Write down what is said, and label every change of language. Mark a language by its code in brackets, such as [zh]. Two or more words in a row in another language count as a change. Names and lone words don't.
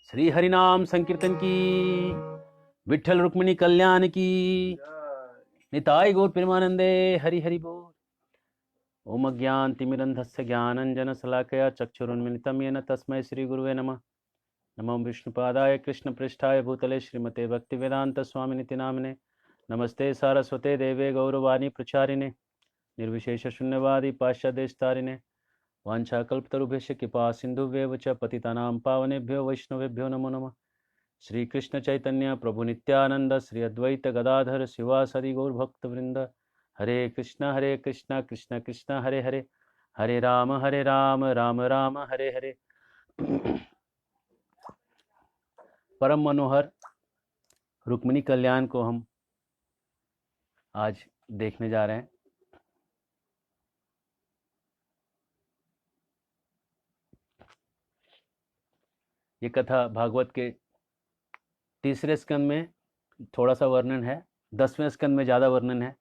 [hi] हरि नाम संकीर्तन की, विठ्ठल रुक्मिणी कल्याण की, [sa] निताय गौर प्रेमानंदे। [hi] हरि हरि बोल। [sa] ओम अज्ञानतिमिरन्धस्य ज्ञानञ्जनशलाकया चक्षुरुन्मिलितं येन तस्मै श्रीगुरुवे नमः। नमो विष्णुपादाय कृष्णपृष्ठाय भूतले श्रीमते भक्तिवेदान्तस्वामिनिति नामिने। नमस्ते सारस्वते देवे गौरवाणी प्रचारिणे, निर्विशेष शून्यवादी पाश्चादेशतारिणे। वाञ्छाकल्पतरुभ्यश्च कृपा सिन्धुभ्येव च पतितानां पावनेभ्यो वैष्णवेभ्यो नमो नमः। श्री कृष्ण चैतन्य प्रभु नित्यानंद, श्री अद्वैत गदाधर शिवासदि गौर भक्तवृंद। हरे कृष्णा कृष्ण कृष्ण हरे हरे, हरे राम राम राम हरे हरे। [hi] परम मनोहर रुक्मिणी कल्याण को हम आज देखने जा रहे हैं। ये कथा भागवत के तीसरे स्कंद में थोड़ा सा वर्णन है, 10वें स्कंद में ज़्यादा वर्णन है।